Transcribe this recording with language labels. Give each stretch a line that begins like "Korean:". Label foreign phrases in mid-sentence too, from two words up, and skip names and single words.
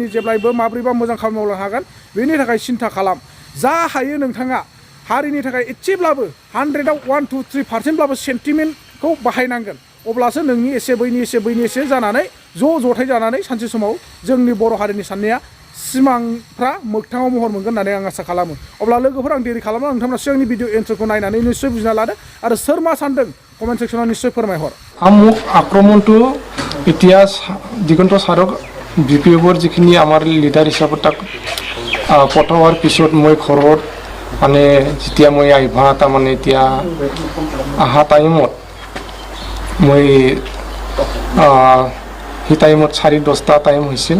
Bodo: जेब्लायबो माब्रैबा मोजां खामानि मावनो हागोन बेनि थाखाय सिन्था खालाम जा हायो नोंथाङा हारिनि थाखाय एसेब्लाबो 100आव 1-2-3% सेन्टिमेन्टखौ बाहायनांगोन अब्लासो नोंनि एसे बैनि एसे बैनि एसे जानानै जथाय जानानै सानसे समाव जोंनि बर' हारिनि साननाया सिमांफ्रा मोगथाङाव महर मोनगोन होननानै आं आसा खालामो अब्ला लोगोफोर आं देरि खालामला नोंथांमोना सिगांनि भिडिअ एन्सारखौ नायनानै निश्चय बुजिना लादो आरो सोर मा सानदों
English: comment section
Bodo: निश्चय फोरमायहर
Assamese: মোক আক্ৰমণটো এতিয়া দিগন্ত ছাৰক বি পি এফৰ যিখিনি আমাৰ লিডাৰ হিচাপত তাক পঠোৱাৰ পিছত মই ঘৰত মানে যেতিয়া মই আহিবা তাৰমানে এতিয়া অহা টাইমত মই সেই টাইমত 10:30 টাইম হৈছিল